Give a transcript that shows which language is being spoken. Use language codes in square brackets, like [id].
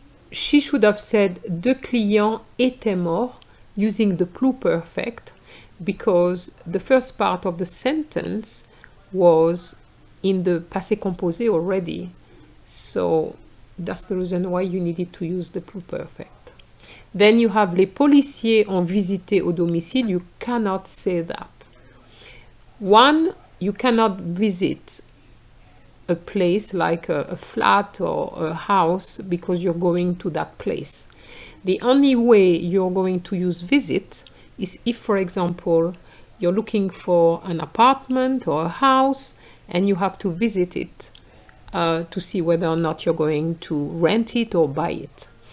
[en] She should have said [fr] 2 clients étaient morts [en] using the pluperfect because the first part of the sentence was in the passé composé already. So that's the reason why you needed to use the pluperfect. Then you have [fr] les policiers ont visité au domicile. [en] You cannot say that. One, you cannot visit a place like a flat or a house because you're going to that place. The only way you're going to use visit is if, for example, you're looking for an apartment or a house and you have to visit it to see whether or not you're going to rent it or buy it.